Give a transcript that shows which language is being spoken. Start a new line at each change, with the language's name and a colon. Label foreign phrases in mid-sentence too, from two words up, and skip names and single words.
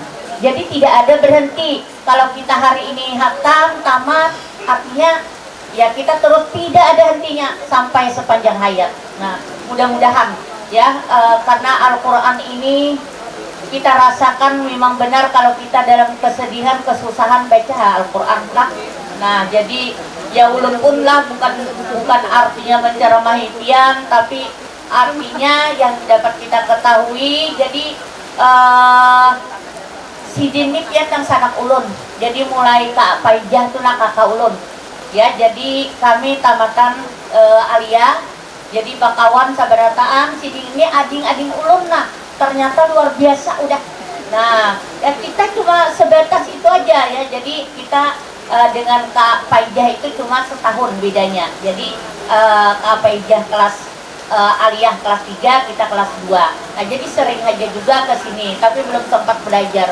Indonesian: Jadi tidak ada berhenti. Kalau kita hari ini hatam tamat, artinya ya kita terus tidak ada hentinya sampai sepanjang hayat. Nah, mudah-mudahan ya karena Al-Quran ini kita rasakan memang benar kalau kita dalam kesedihan, kesusahan baca Al-Quran lah. Nah, jadi ya ulun pun lah bukan artinya menceramahi pian, tapi artinya yang dapat kita ketahui.
Banjar: Jadi si dinip ya yang sanak ulun. Jadi mulai Kak Paijah tuh nak kakak ulun. Ya, jadi kami tamatan alia. Jadi bakawan sabarataan si ini ading-ading ulun nah.
Indonesian: Ternyata luar biasa udah. Nah, ya kita cuma sebatas itu aja ya. Jadi kita dengan Kak Paijah itu cuma setahun bedanya. Jadi Kak Paijah kelas aliyah kelas 3, kita kelas 2. Nah, jadi sering aja juga ke sini, tapi belum sempat belajar.